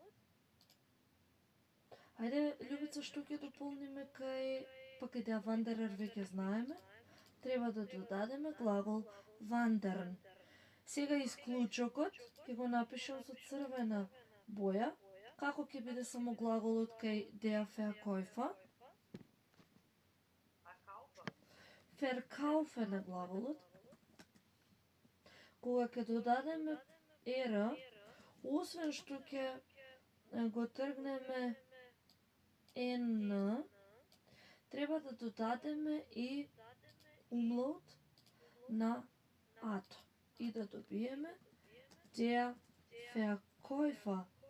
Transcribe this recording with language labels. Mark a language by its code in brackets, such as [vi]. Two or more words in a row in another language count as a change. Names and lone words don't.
[mk] Ајде, Лјубица, што ќе дополниме кај [de] der Wanderer [mk] веќе знаеме? Треба да додадеме глагол wandern. Сега исклучокот ќе го напишам со црвена боја. Како ќе биде само глаголот кај [de] der Verkäufer? [mk] Verkaufen е глаголот. Кога ќе додадеме er, освен што ќе го тргнеме n, треба да додадеме и umlaut на ато и да добиеме [de] der Verkäufer.